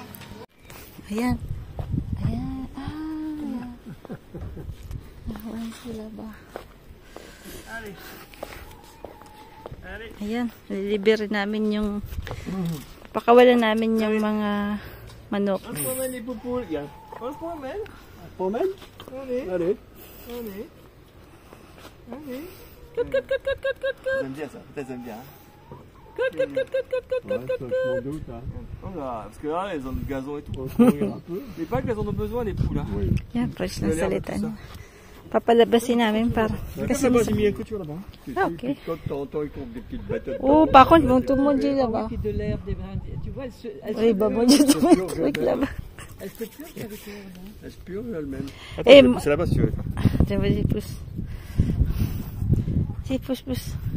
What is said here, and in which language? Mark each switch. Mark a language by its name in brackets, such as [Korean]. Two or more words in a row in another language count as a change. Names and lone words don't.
[Filipino] Ayan. Sila ba? Ayan, lilibre namin yung pakawalan namin yung mga manok. [French] J'aime bien ça, peut-être j'aime bien. Parce que là, elles ont du gazon et tout. Mais pas qu'elles en ont besoin, les poules. [Filipino] Yan, fresh na salita niya. Papalabasin namin para... [French] Kasi moi j'ai mis une couture là-bas. Ah, ok. De temps en temps, ils comptent des petites bêtes. Oh, par contre, bon, tout le monde dit là-bas. Puis de l'herbe, des brins. Tu vois, Oui, bah, moi, j'ai tout le truc là-bas. elle se purge avec l'herbe. Elle se purge elle-même. Et Attends, c'est là-bas si tu veux. Tiens, vas-y, pousse. Si, pousse.